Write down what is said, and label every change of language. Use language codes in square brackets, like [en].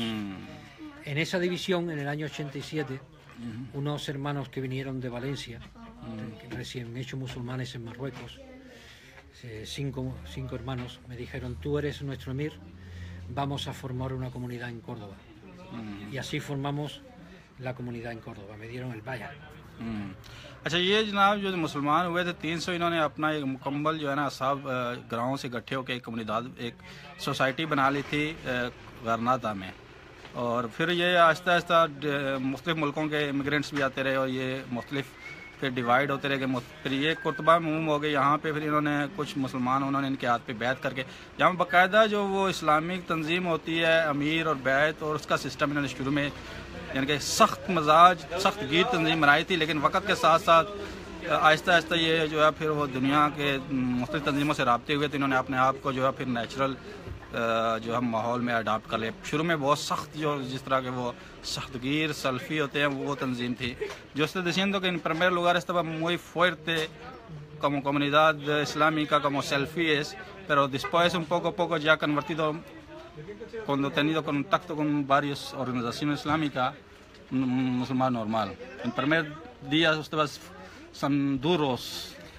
[es] En esa división, en el año 87, unos hermanos que vinieron de Valencia, recién hechos musulmanes en Marruecos, cinco hermanos, me dijeron: tú eres nuestro emir, vamos a formar una comunidad en Córdoba. Y así formamos la comunidad en Córdoba, me dieron el vaya. [hi] अच्छा, ये जनाब जो मुसलमान हुए थे 300, इन्होंने अपना एक मुकम्मल जो है ना सब गाँव से इकट्ठे होकर एक कम्युनिटी, एक सोसाइटी बना ली थी गरनादा में। और फिर ये आहिस्ता आहिस्ता मुख्तलिफ मुल्कों के इमिग्रेंट्स भी आते रहे और ये मुख्तलिफ फिर डिवाइड होते रहे। फिर ये कुर्तबा मूव हो गए यहाँ पे। फिर इन्होंने कुछ मुसलमान उन्होंने इनके हाथ पे बैत करके, यहाँ बाकायदा जो वो इस्लामिक तंजीम होती है अमीर और बैत और उसका सिस्टम इन्होंने शुरू में यानी कि सख्त मजाज सख्त गिर तंजीम बनाई थी। लेकिन वक्त के साथ साथ आहिस्ता आहिस्ता ये जो है फिर वो दुनिया के मुख्तलिफ तंजीमों से राब्ते हुए, तो इन्होंने अपने आप को जो है फिर नेचुरल जो हम माहौल में अडाप्ट कर ले। शुरू में बहुत सख्त जो जिस तरह के वो सख्तगीर सल्फी होते हैं वो तंजीम थी। [es] Yo estoy diciendo que en primer lugar estaba muy fuerte como comunidad islámica, como selfíes, pero después un poco a poco ya convertido, cuando he tenido contacto con varias organizaciones islámicas, un musulmán normal. En primer día ustedes son duros.